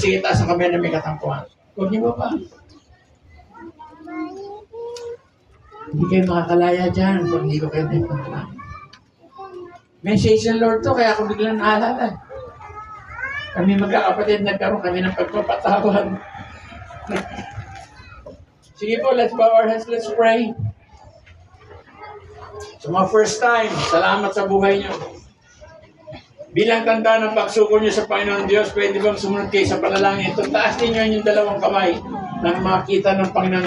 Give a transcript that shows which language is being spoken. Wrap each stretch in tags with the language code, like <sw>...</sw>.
<tl>Sige, taas ang kamay na may katampuhan. Huwag niyo ba? Hindi kayo makakalaya dyan kung hindi ko kayo maipanalangin. Message ng Lord to, kaya ako biglang naalala. Kami magkakapatid, nagkaroon kami ng pagpapatawad. Sige po,</tl> <en>let's bow our heads, let's pray.</en> <tl>So mga first time, salamat sa buhay nyo. Bilang tanda ng pagsuko nyo sa Panginoon Diyos, pwede bang sumunod kayo sa panalangin? Ito, taas ninyo yung dalawang kamay nang makita ng Panginoon</tl>